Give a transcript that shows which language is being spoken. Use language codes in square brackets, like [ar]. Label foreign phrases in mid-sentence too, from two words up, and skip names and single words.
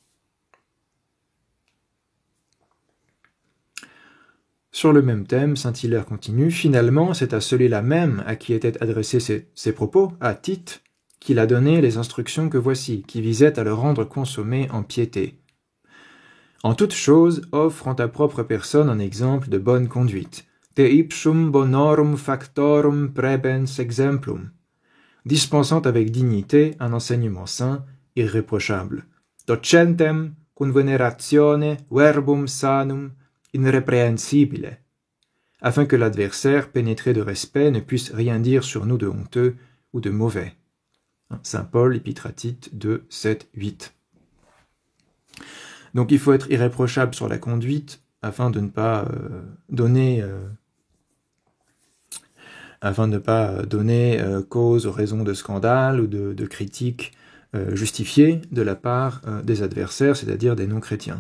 [fr] Sur le même thème, Saint-Hilaire continue, finalement, c'est à celui-là même à qui étaient adressés ces propos, à Tite, qu'il a donné les instructions que voici, qui visaient à le rendre consommé en piété. En toute chose, offre en ta propre personne un exemple de bonne conduite. [la] Te ipsum bonorum factorum prebens exemplum, [fr] dispensant avec dignité un enseignement saint, irréprochable. [la] Docentem cum veneratione verbum sanum irréprehensibile, [fr] afin que l'adversaire, pénétré de respect, ne puisse rien dire sur nous de honteux ou de mauvais. Saint Paul, Épître à Tite 2, 7, 8. Donc il faut être irréprochable sur la conduite afin de ne pas donner cause aux raisons de scandale ou de critiques justifiées de la part des adversaires, c'est-à-dire des non-chrétiens.